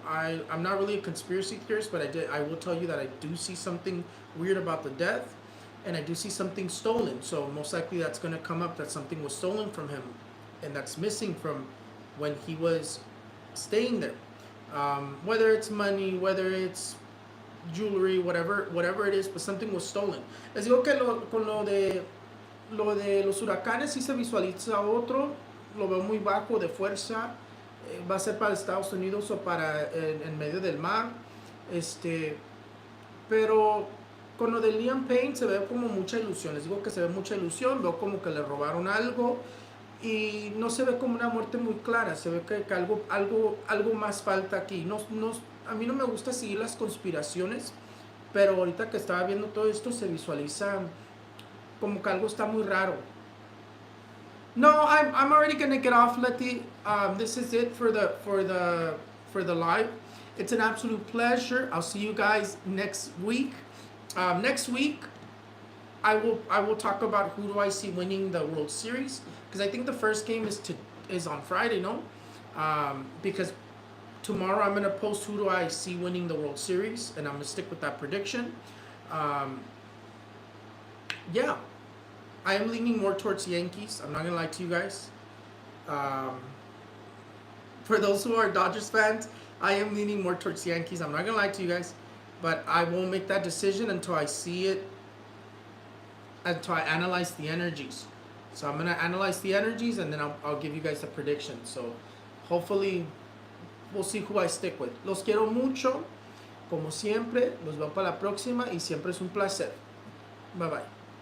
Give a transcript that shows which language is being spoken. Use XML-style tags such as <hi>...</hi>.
<en>I'm not really a conspiracy theorist, but I will tell you that I do see something weird about the death, and I do see something stolen. So most likely that's going to come up that something was stolen from him, and that's missing from when he was staying there. Whether it's money, whether it's jewelry, whatever it is, but something was stolen.</en> <es>Les digo que con lo de los huracanes sí se visualiza otro, lo veo muy bajo de fuerza, va a ser para Estados Unidos o para en medio del mar, pero con lo de Liam Payne se ve como mucha ilusión. Les digo que se ve mucha ilusión, veo como que le robaron algo y no se ve como una muerte muy clara, se ve que algo más falta aquí. A mí no me gusta seguir las conspiraciones, pero ahorita que estaba viendo todo esto se visualiza como que algo está muy raro.</es> <en>No, I'm already gonna get off, Letty. This is it for the live. It's an absolute pleasure. I'll see you guys next week. Next week, I will talk about who do I see winning the World Series, because I think the first game is on Friday, no? Because tomorrow I'm gonna post who do I see winning the World Series, and I'm gonna stick with that prediction. Yeah, I am leaning more towards Yankees. I'm not gonna lie to you guys. For those who are Dodgers fans, I am leaning more towards Yankees. I'm not gonna lie to you guys, but I won't make that decision until I see it, until I analyze the energies. So I'm gonna analyze the energies, and then I'll give you guys a prediction. So hopefully we'll see who I stick with.</en> <es>Los quiero mucho, como siempre. Los veo para la próxima y siempre es un placer. Bye bye.</es>